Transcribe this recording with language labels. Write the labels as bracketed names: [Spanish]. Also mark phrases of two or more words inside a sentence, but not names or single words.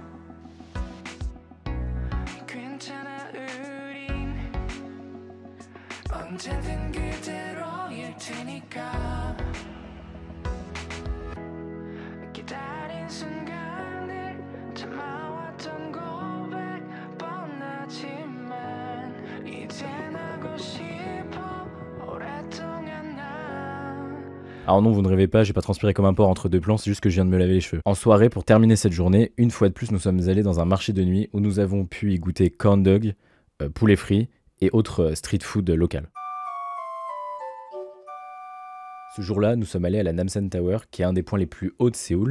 [Korean] 괜찮아 우린 언제든 그대로일 테니까 기다린 순간을 참아왔던 고백 뻔하지만 이젠 하고 싶어 오랫동안 난. [French] Alors non, vous ne rêvez pas, j'ai pas transpiré comme un porc entre deux plans, c'est juste que je viens de me laver les cheveux. En soirée, pour terminer cette journée, une fois de plus, nous sommes allés dans un marché de nuit où nous avons pu y goûter [English] corn dog, [French] poulet frit et autres [English] street food [French] local. Ce jour-là, nous sommes allés à la Namsan Tower, qui est un des points les plus hauts de Séoul.